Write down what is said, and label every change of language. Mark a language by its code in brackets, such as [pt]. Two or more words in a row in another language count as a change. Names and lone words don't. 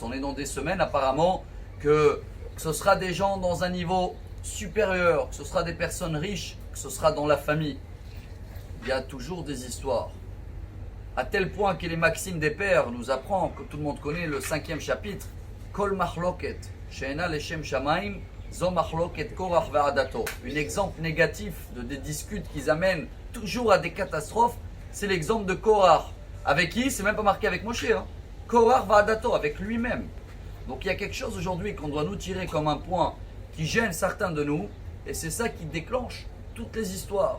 [fr] On est dans des semaines apparemment que ce sera des gens dans un niveau supérieur, que ce sera des personnes riches, que ce sera dans la famille. Il y a toujours des histoires. À tel point que les maximes des pères nous apprend, que tout le monde connaît le 5e chapitre, [he] כל מחלוקת, שאינה לשם שמים, זו מחלוקת קורח ועדתו. [fr] Un exemple négatif de des disputes qui amènent toujours à des catastrophes, c'est l'exemple de Korach. Avec qui? C'est même pas marqué avec Moshe. [he] קורח ועדתו, [fr] avec lui-même. Donc il y a quelque chose aujourd'hui qu'on doit nous tirer comme un point qui gêne certains de nous, et c'est ça qui déclenche toutes les histoires.